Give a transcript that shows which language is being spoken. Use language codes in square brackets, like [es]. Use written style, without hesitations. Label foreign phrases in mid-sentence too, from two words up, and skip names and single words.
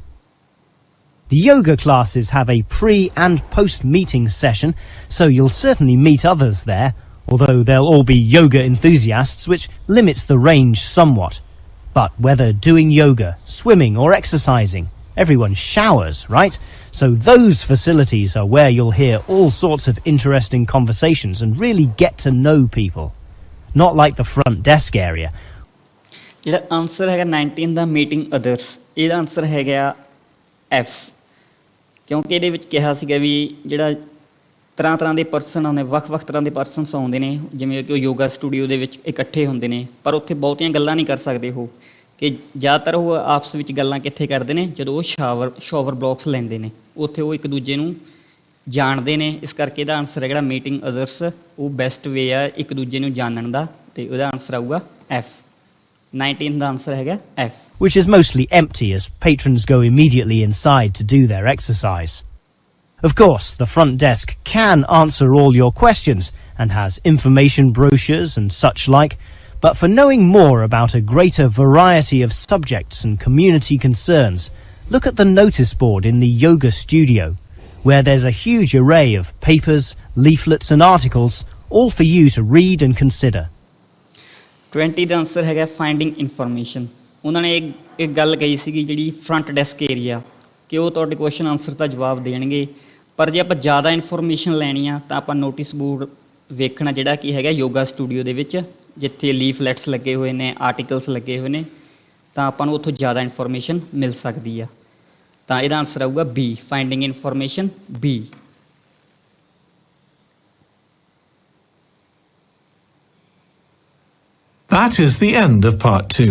[en] The yoga classes have a pre- and post-meeting session, so you'll certainly meet others there, although they'll all be yoga enthusiasts, which limits the range somewhat. But whether doing yoga, swimming or exercising, everyone showers, right? So those facilities are where you'll hear all sorts of interesting conversations and really get to know people. Not like the front desk area. [pa] ਜਿਹੜਾ ਆਨਸਰ ਹੈਗਾ 19 ਦਾ [en] meeting others, [pa] ਇਹਦਾ ਆਨਸਰ ਹੈਗਾ F, ਕਿਉਂਕਿ ਇਹਦੇ ਵਿੱਚ ਕਿਹਾ ਸੀਗਾ ਵੀ ਜਿਹੜਾ ਤਰ੍ਹਾਂ ਦੇ ਪਰਸਨ ਆਉਂਦੇ, ਵੱਖ-ਵੱਖ ਤਰ੍ਹਾਂ ਦੇ ਪਰਸਨਸ ਆਉਂਦੇ ਨੇ, ਜਿਵੇਂ ਕਿ ਉਹ [en] yoga studio [pa] ਦੇ ਵਿੱਚ ਇਕੱਠੇ ਹੁੰਦੇ ਨੇ, ਪਰ ਉੱਥੇ ਬਹੁਤੀਆਂ ਗੱਲਾਂ ਨਹੀਂ ਕਰ ਸਕਦੇ ਉਹ, ਕਿ ਜ਼ਿਆਦਾਤਰ ਉਹ ਆਪਸ ਵਿੱਚ ਗੱਲਾਂ ਕਿੱਥੇ ਕਰਦੇ ਨੇ ਜਦੋਂ ਉਹ [en] shower blocks [pa] ਲੈਂਦੇ ਨੇ, ਉੱਥੇ ਉਹ ਇੱਕ ਦੂਜੇ ਨੂੰ ਜਾਣਦੇ ਨੇ। ਇਸ ਕਰਕੇ ਇਹਦਾ ਆਨਸਰ ਹੈ ਜਿਹੜਾ [en] meeting others [pa] ਉਹ [en] best way [pa] ਆ ਇੱਕ ਦੂਜੇ ਨੂੰ ਜਾਣਨ ਦਾ, ਅਤੇ ਉਹਦਾ ਆਨਸਰ ਆਊਗਾ F। 19 ਦਾ ਆਨਸਰ ਹੈਗਾ F, [en] which is mostly empty as patrons go immediately inside to do their exercise. Of course, the front desk can answer all your questions and has information brochures and such like, but for knowing more about a greater variety of subjects and community concerns, look at the notice board in the yoga studio, where there's a huge array of papers, leaflets and articles, all for you to read and consider. [pa] 20 ਦਾ ਆਨਸਰ ਹੈਗਾ [en] finding information. [pa] ਉਹਨਾਂ ਨੇ ਇੱਕ ਗੱਲ ਕਹੀ ਸੀਗੀ ਜਿਹੜੀ [en] front desk area, [pa] ਕਿ ਉਹ ਤੁਹਾਡੇ [en] question answer [pa] ਦਾ ਜਵਾਬ ਦੇਣਗੇ, ਪਰ ਜੇ ਆਪਾਂ ਜ਼ਿਆਦਾ ਇਨਫੋਰਮੇਸ਼ਨ ਲੈਣੀ ਆ ਤਾਂ ਆਪਾਂ [en] notice board [pa] ਵੇਖਣਾ ਜਿਹੜਾ ਕੀ ਹੈਗਾ [en] yoga studio [pa] ਦੇ ਵਿੱਚ, ਜਿੱਥੇ ਲੀਫਲੈਟਸ ਲੱਗੇ ਹੋਏ ਨੇ, ਆਰਟੀਕਲਸ ਲੱਗੇ ਹੋਏ ਨੇ, ਤਾਂ ਆਪਾਂ ਨੂੰ ਉੱਥੋਂ ਜ਼ਿਆਦਾ ਇਨਫੋਰਮੇਸ਼ਨ ਮਿਲ ਸਕਦੀ ਆ। ਤਾਂ ਇਹਦਾ ਆਨਸਰ ਆਊਗਾ B, [en] finding information [pa] B। [en] That is the end of part 2.